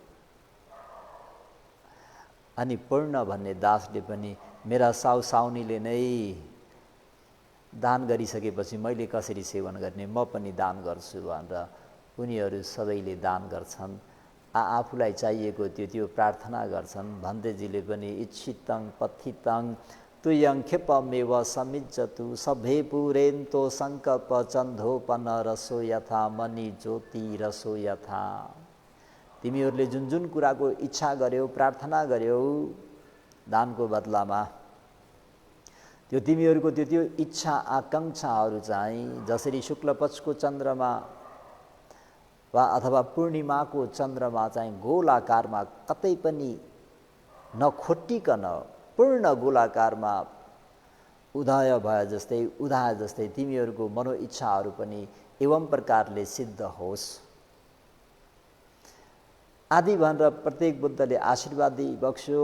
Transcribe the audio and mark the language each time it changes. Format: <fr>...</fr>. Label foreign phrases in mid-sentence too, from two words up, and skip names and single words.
<ne>अनि पूर्ण भन्ने दासले पनि मेरा साउ साउनीले नै दान गरिसकेपछि मैले कसरी सेवन गर्ने, म पनि दान गर्छु भनेर उनीहरू सबैले दान गर्छन्। आफूलाई चाहिएको त्यो प्रार्थना गर्छन्। भन्तेजीले पनि</ne> <pi>इच्छितं पथितं तुयं क्षिपमेव समिज्जतु सभे पुरेन्तो सङ्कल्प चन्धोपन रसो यथा मणि ज्योति रसो यथा।</pi> <ne>तिमीहरूले जुन जुन कुराको इच्छा गर्यौ, प्रार्थना गर्यौ दानको बदलामा, त्यो तिमीहरूको त्यो इच्छा आकाङ्क्षाहरू चाहिँ जसरी शुक्लपक्षको चन्द्रमा वा अथवा पूर्णिमाको चन्द्रमा चाहिँ गोलाकारमा कतै पनि नखोटिकन पूर्ण गोलाकारमा उदय भए जस्तै, उदाए जस्तै तिमीहरूको मनोइच्छाहरू पनि एवं प्रकारले सिद्ध होस् आदि भनेर प्रत्येक बुद्धले आशीर्वाद बक्स्यो।</ne>